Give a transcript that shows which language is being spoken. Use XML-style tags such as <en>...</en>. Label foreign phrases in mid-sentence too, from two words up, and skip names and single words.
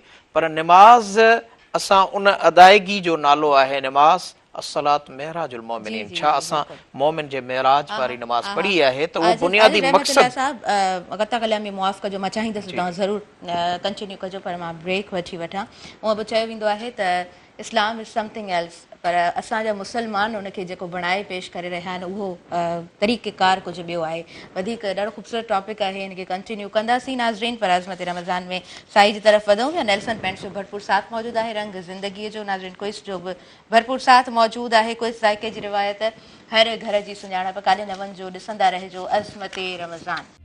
<sd>पर नमाज़ असां उन अदायगी जो नालो आहे नमाज़</sd> <ar>الصلاة معراج المؤمنين.</ar> <sd>छा असां मोमिन जे मेहराज वारी नमाज़ पढ़ी आहे? त उहो बुनियादी मक़सद साहब गता कलामी मुआफ़ कजो, मां चाहींदसि तव्हां ज़रूरु कंटिन्यू कजो, पर मां ब्रेक वठी वठां। उहो बि चयो वेंदो आहे त</sd> <en>Islam is something else,</en> <sd>पर असांजा मुसलमान उनखे जेको बणाए पेश करे रहिया आहिनि उहो तरीक़ेकार कुझु ॿियो आहे। वधीक ॾाढो ख़ूबसूरत टॉपिक आहे, हिनखे कंटिन्यू कंदासीं नाज़रीन। पर आज़मत रमज़ान में साई जी तरफ़ वधूं या नेल्सन पेंट्स जो भरपूर साथ मौजूदु आहे, रंग ज़िंदगीअ जो नाज़रीन क्विज़ जो बि भरपूर साथ मौजूदु आहे। क्विज़ ज़ाइके जी रिवायत, हर घर जी सुञाणप, काले नवनि जो ॾिसंदा रहिजो अज़मत रमज़ान।</sd>